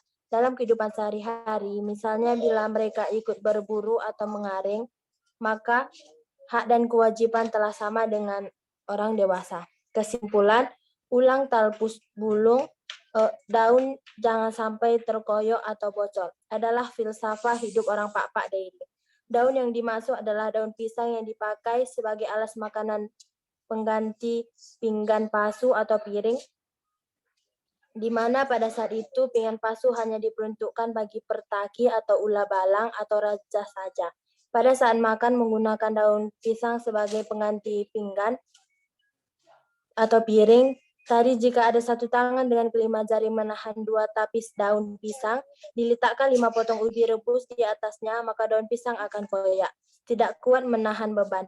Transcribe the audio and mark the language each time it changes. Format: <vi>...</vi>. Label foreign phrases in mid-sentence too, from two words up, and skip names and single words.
<id>Dalam kehidupan sehari-hari, misalnya bila mereka ikut berburu atau mengaring, maka hak dan kewajiban telah sama dengan orang dewasa. Kesimpulan,</id> <btd>ulang talpus bulung,</btd> <id>daun jangan sampai terkoyok atau bocor, adalah filsafah hidup orang Pak-Pak Dairi. Daun yang dimaksud adalah daun pisang yang dipakai sebagai alas makanan pengganti pinggan pasu atau piring, di mana pada saat itu pinggan pasu hanya diperuntukkan bagi pertaki atau ula balang atau raja saja. Pada saat makan menggunakan daun pisang sebagai pengganti pinggan atau piring. Tadi jika ada satu tangan dengan kelima jari menahan 2 tapis daun pisang, diletakkan 5 potong ubi rebus di atasnya, maka daun pisang akan koyak, tidak kuat menahan beban.</id>